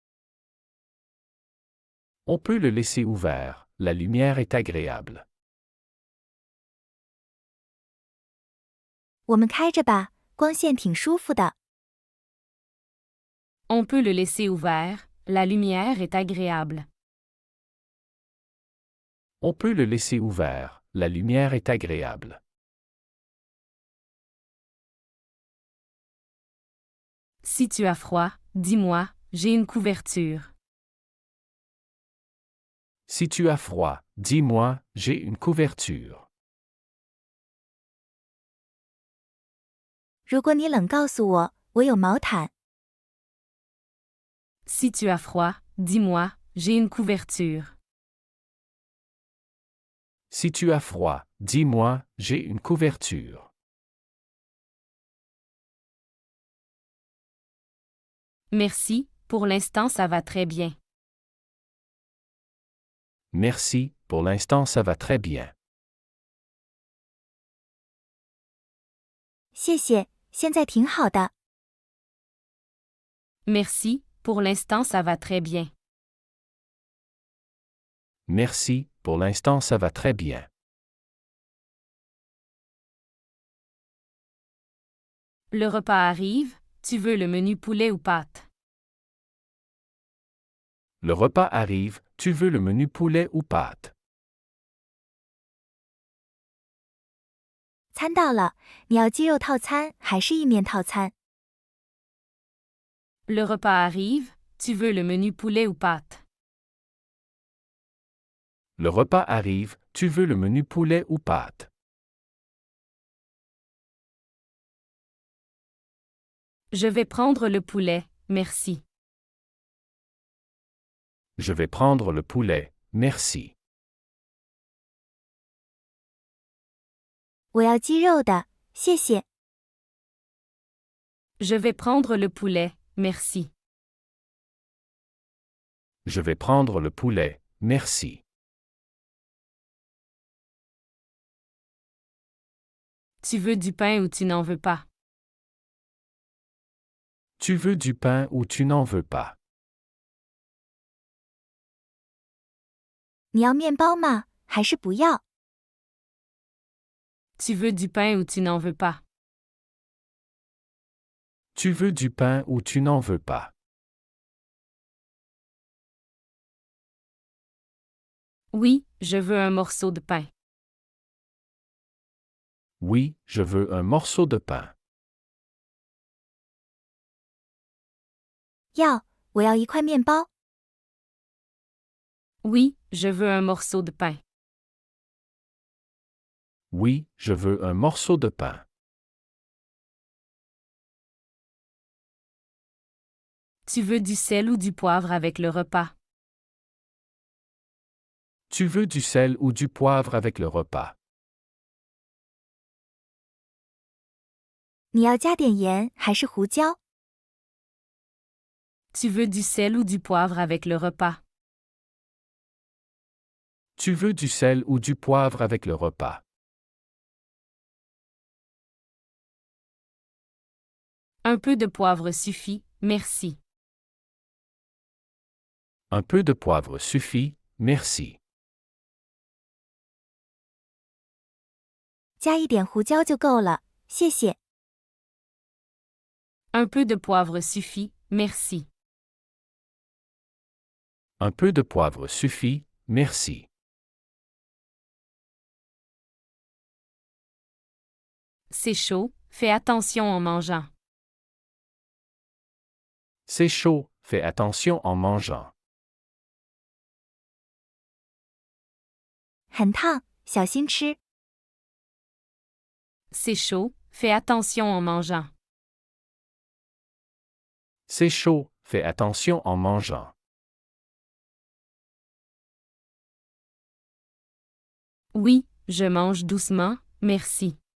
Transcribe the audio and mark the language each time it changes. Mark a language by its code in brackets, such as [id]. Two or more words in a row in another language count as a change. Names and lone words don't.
[fr] On peut le laisser ouvert, la lumière est agréable. [zh] 我们开着吧，光线挺舒服的。 [fr] On peut le laisser ouvert, la lumière est agréable. On peut le laisser ouvert, la lumière est agréable. Si tu as froid, dis-moi, j'ai une couverture. Si tu as froid, dis-moi, j'ai une couverture. [zh] 如果你冷，告诉我，我有毛毯。 [fr] Si tu as froid, dis-moi, j'ai une couverture. Si tu as froid, dis-moi, j'ai une couverture. Merci, pour l'instant ça va très bien. Merci, pour l'instant ça va très bien. [zh] 谢谢，现在挺好的。 [fr] Merci, pour l'instant ça va très bien. Merci, pour l'instant ça va très bien. Le repas arrive, tu veux le menu poulet ou pâtes? Le repas arrive, tu veux le menu poulet ou pâtes? [zh] 餐到了，你要鸡肉套餐还是意面套餐？ [fr] Le repas arrive, tu veux le menu poulet ou pâtes? Le repas arrive, tu veux le menu poulet ou pâtes? Je vais prendre le poulet, merci. Je vais prendre le poulet, merci. [zh] 我要鸡肉的，谢谢。 [fr] Je vais prendre le poulet, merci. Je vais prendre le poulet, merci. Tu veux du pain ou tu n'en veux pas? Tu veux du pain ou tu n'en veux pas? [zh] 你要面包吗？还是不要？ [fr] Tu veux du pain ou tu n'en veux pas? Tu veux du pain ou tu n'en veux pas? Oui, je veux un morceau de pain. Oui, je veux un morceau de pain. [zh] 要，我要一块面包。 [fr] Oui, je veux un morceau de pain. Oui, je veux un morceau de pain. Tu veux du sel ou du poivre avec le repas? Tu veux du sel ou du poivre avec le repas? [zh] 你要加点盐还是胡椒？ [fr] Tu veux du sel ou du poivre avec le repas? Tu veux du sel ou du poivre avec le repas? Un peu de poivre suffit, merci. Un peu de poivre suffit, merci. [zh] 加一点胡椒就够了，谢谢。 [fr] Un peu de poivre suffit, merci. Un peu de poivre suffit, merci. C'est chaud, fais attention en mangeant. C'est chaud, fais attention en mangeant. [zh] 很烫，小心吃。 [fr] C'est chaud, fais attention en mangeant. C'est chaud, fais attention en mangeant. Oui, je mange doucement, merci.